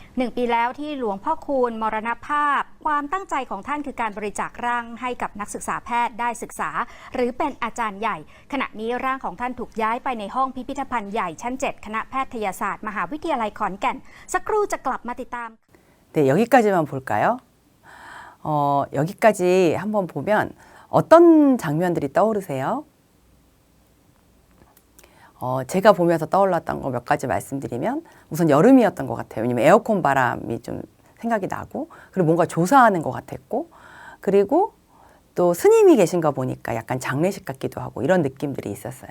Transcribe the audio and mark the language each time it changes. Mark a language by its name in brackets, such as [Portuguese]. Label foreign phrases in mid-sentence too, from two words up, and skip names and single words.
[Thai] 1 ปีแล้วที่หลวงพ่อคูณมรณภาพความตั้งใจของท่านคือการบริจาคร่างให้กับนักศึกษาแพทย์ได้ศึกษาหรือเป็นอาจารย์ใหญ่ขณะนี้ร่างของท่านถูกย้ายไปในห้องพิพิธภัณฑ์ใหญ่ชั้น 7 คณะแพทยศาสตร์มหาวิทยาลัยขอนแก่นสักครู่จะกลับมาติดตาม [Korean] 네, 여기까지만 볼까요? 여기까지 한번 보면 어떤 장면들이 떠오르세요? 제가 보면서 떠올랐던 거 몇 가지 말씀드리면 우선 여름이었던 것 같아요. 왜냐면 에어컨 바람이 좀 생각이 나고 그리고 뭔가 조사하는 것 같았고 그리고 또 스님이 계신 거 보니까 약간 장례식 같기도 하고 이런 느낌들이 있었어요.